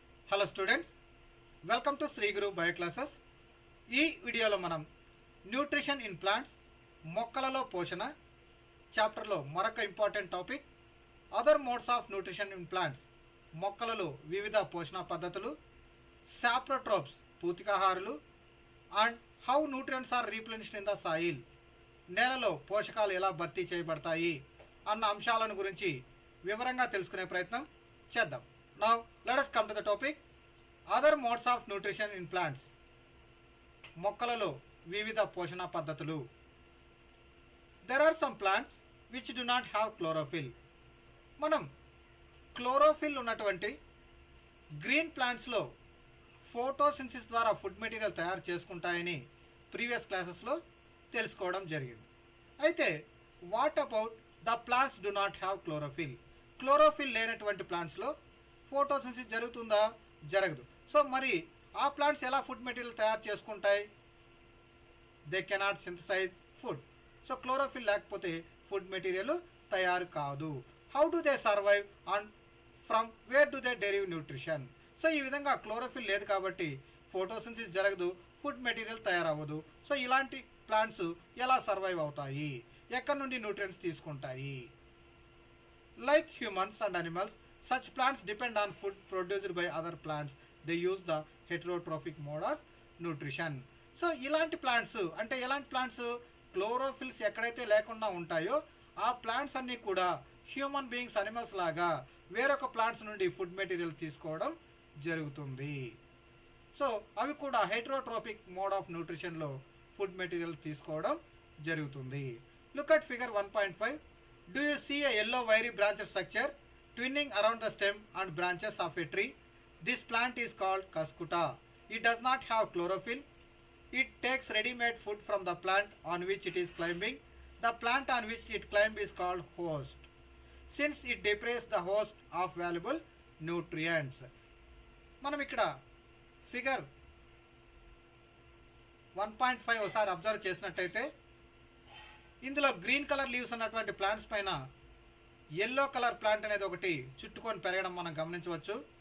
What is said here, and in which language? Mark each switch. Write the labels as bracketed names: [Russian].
[English] Hello students, welcome to Sri Guru bio classes. [Telugu] ఈ వీడియోలో మనం [English] nutrition in plants, [Telugu] మొక్కలలో పోషణ చాప్టర్లో మరొక [English] important topic other modes of nutrition in plants, [Telugu] మొక్కలలో వివిధ పోషణ పద్ధతులు, సాప్రోట్రోప్స్ పూతికాహారులు [English] and how nutrients are replenished in the soil, [Telugu] నేలలో పోషకాలు ఎలా భర్తీ చేయబడతాయి అన్న అంశాలను గురించి వివరంగా తెలుసుకునే ప్రయత్నం చేద్దాం. [English] Now let us come to the topic other modes of nutrition in plants, [Telugu] మొక్కలలో వివిధ పోషణ పద్ధతులు. [English] There are some plants which do not have chlorophyll. [Telugu] మనం క్లోరోఫిల్ ఉన్నటువంటి గ్రీన్ ప్లాంట్స్లో ఫోటోసింథసిస్ ద్వారా ఫుడ్ మెటీరియల్ తయారు చేసుకుంటాయని ప్రీవియస్ క్లాసెస్లో తెలుసుకోవడం జరిగింది. [English] అయితే what about the plants do not have chlorophyll? [Telugu] Chlorophyll లేనటువంటి ప్లాంట్స్లో ఫోటోసింథసిస్ జరుగుతుందా? జరగదు. సో మరి ఆ ప్లాంట్స్ ఎలా ఫుడ్ మెటీరియల్ తయారు చేసుకుంటాయి? [English] They cannot synthesise food. [Telugu] So chlorophyll లేకపోతే ఫుడ్ మెటీరియల్ తయారు కాదు. [English] How do they survive and from where do they derive nutrition? [Telugu] So ఈ విధంగా క్లోరోఫిల్ లేదు కాబట్టి ఫోటోసింథసిస్ జరగదు, ఫుడ్ మెటీరియల్ తయారవ్వదు. సో ఇలాంటి ప్లాంట్స్ ఎలా సర్వైవ్ అవుతాయి? ఎక్కడి నుండి న్యూట్రియంట్స్ తీసుకుంటాయి? [English] Like humans and animals, such plants depend on food produced by other plants. They use the heterotrophic mode of nutrition. [Telugu] So ఇలాంటి ప్లాంట్స్ అంటే ఎలాంటి ప్లాంట్స్? క్లోరోఫిల్స్ ఎక్కడైతే లేకుండా ఉంటాయో ఆ ప్లాంట్స్ అన్నీ కూడా హ్యూమన్ బీయింగ్స్, అనిమల్స్ లాగా వేరొక ప్లాంట్స్ నుండి ఫుడ్ మెటీరియల్ తీసుకోవడం జరుగుతుంది. సో అవి కూడా heterotrophic mode of న్యూట్రిషన్లో food material తీసుకోవడం జరుగుతుంది. [English] Look at figure 1.5. Do you see a yellow wiry branch structure twinning around the stem and branches of a tree? This plant is called Cuscuta. It does not have chlorophyll. It takes ready-made food from the plant on which it is climbing. The plant on which it climbs is called host, since it deprives the host of valuable nutrients. [Telugu] మనం ఇక్కడ figure 1.5 ఒకసారి observe చేసినట్టయితే ఇందులో green colour leaves ఉన్నటువంటి plants పైన yellow colour plant అనేది ఒకటి చుట్టుకొని పెరగడం మనం గమనించవచ్చు.